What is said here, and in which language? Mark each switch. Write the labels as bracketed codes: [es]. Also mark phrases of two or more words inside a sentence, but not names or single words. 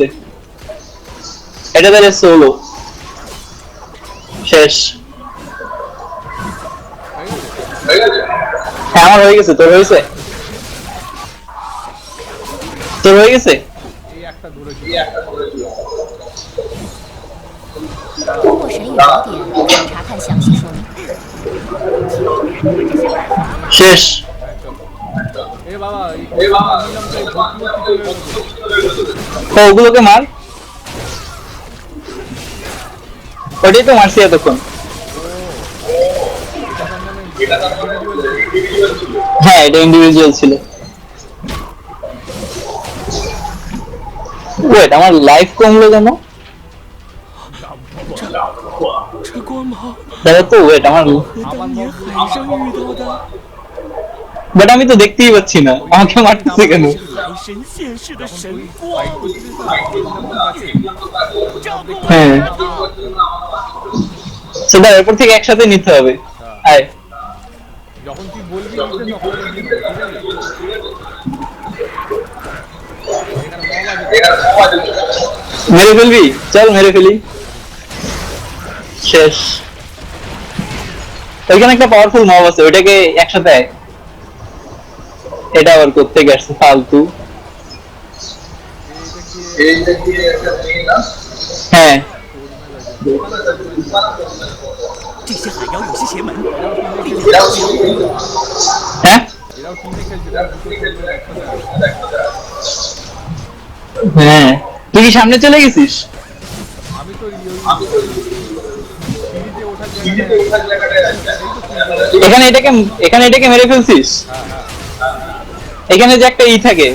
[bn] এটা তাহলে সোলো শেষ। হ্যাঁ আমার হয়ে গেছে। তোর হয়েছে? তোর হয়ে গেছে? এই একটা দূরে ছিল। [zh] 通过神语宝典，请查看详细说明。 [bn] শেষ। এ বাবা এই নিলামটাই ভর্তি তো ওগুলোকে মার। ওটাই তো মারছি এতক্ষণ। হ্যাঁ এটা ইন্ডিভিজুয়াল ছিল। ওয়েট, আমার লাইফ কমলো কেন? [zh] 这光芒 [bn] দাদা তো ওয়েট, আমার [zh] 和当年海上遇到的 [bn] বাট আমি তো দেখতেই পাচ্ছি না, আমাকে মারতেছে কেন? [zh] 海神现世的神光，照顾我 [bn] হ্যাঁ [zh] 的他。 [bn] সেটা এরপর থেকে একসাথে নিতে হবে। আয় যখন তুই বলবি তখন নিয়ে নেবো, ঠিক আছে? এখানে মব আছে। মেরে ফেলবি, চল মেরে ফেলি। শেষ। ওইখানে একটা পাওয়ারফুল মব আছে, ওইটাকে একসাথে আয়। এটা আবার কোত্থেকে আসছে ফালতু। হ্যাঁ [zh] 这些海妖有些邪门， [bn] হ্যাঁ এরাও টিমে খেলছে, তারা দুটো খেলবে একসাথে। হ্যাঁ, তুই কি সামনে চলে গেছিস? আমি তো সিঁড়িতে ওঠার জায়গাটায় এখানে এটাকে মেরে ফেলছিস। এখানে যে একটা থাকে,